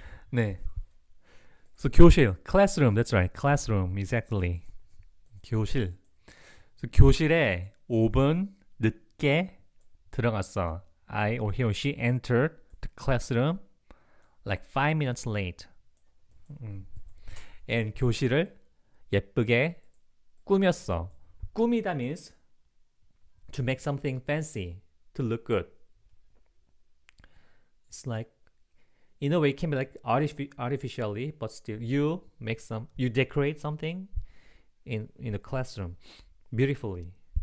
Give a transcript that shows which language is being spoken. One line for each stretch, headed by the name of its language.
Korean: 네.
English: So 교실, classroom. That's right. Classroom. Exactly. 교실.
Korean: So 교실에 5분 늦게 들어갔어.
English: I or he or she entered the classroom like 5 minutes late.
Korean: And 교실을 예쁘게 꾸몄어.
English: 꾸미다 means to make something fancy, to look good. It's like in a way it can be like artificially, but still you decorate something in a classroom beautifully.